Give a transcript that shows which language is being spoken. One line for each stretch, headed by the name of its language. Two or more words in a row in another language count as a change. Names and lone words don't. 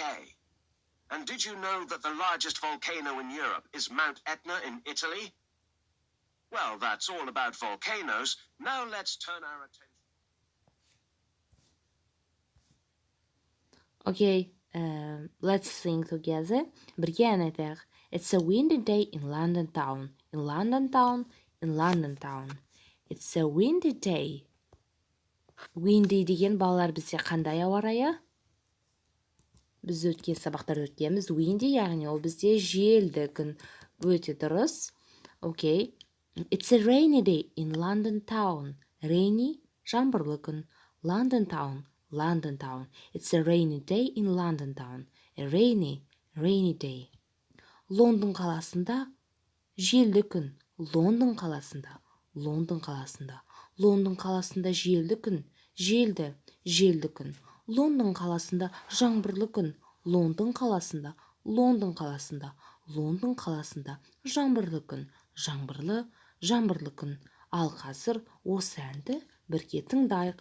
English: And did you know that the largest volcano in Europe is Mount Etna in Italy? Well, that's all about volcanoes. Now let's turn our attention. Okay, let's sing together.
Kazakh: Бірге ән айтайық.
English: It's a windy day in London town. In London town. In London town. It's a windy day.
Kazakh: Windy деген балалар бізде қандай ауа райы? Біз өткен сабақтарда өткенбіз. Windy яғни ол бізде желді күн. Өте дұрыс.
English: Okay. It's a rainy day in London town.
Kazakh: Rainy жаңбырлы күн.
English: London town. London town. It's a rainy day in London town. A rainy day.
Kazakh: Лондон қаласында желді күн. Лондон қаласында. Лондон қаласында. Лондон қаласында желді күн. Желді күн. Лондон қаласында жаңбырлы күн. Лондон қаласында. Лондон қаласында. Лондон қаласында жаңбырлы күн. Жаңбырлы күн. Ал қазір осы әнді бірге тыңдайық.